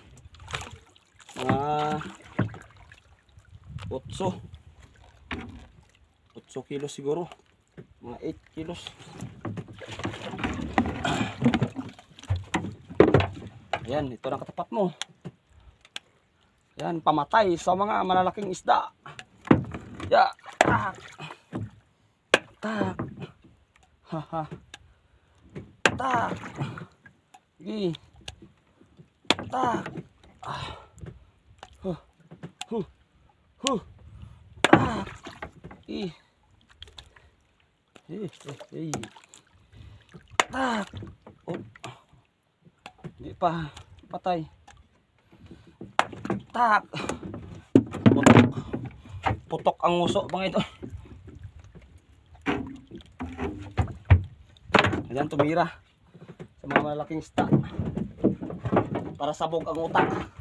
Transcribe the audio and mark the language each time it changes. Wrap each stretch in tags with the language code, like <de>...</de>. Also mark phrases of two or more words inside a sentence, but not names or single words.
<tl>Mga 8 kilos siguro. Mga 8 kilos. Ayan, ito na katapat mo. Ayan, pamatay sa mga malalaking isda. Ya, tak. Tak. Haha. Tak. Gi. Tak. Huh. Huh. Huh. Tak. Ih. Tak. Oh. Hindi pa patay. Tak. Putok ang nguso mga ito. Ayan, tumira sa mga malaking isda para sabog ang utak.</tl>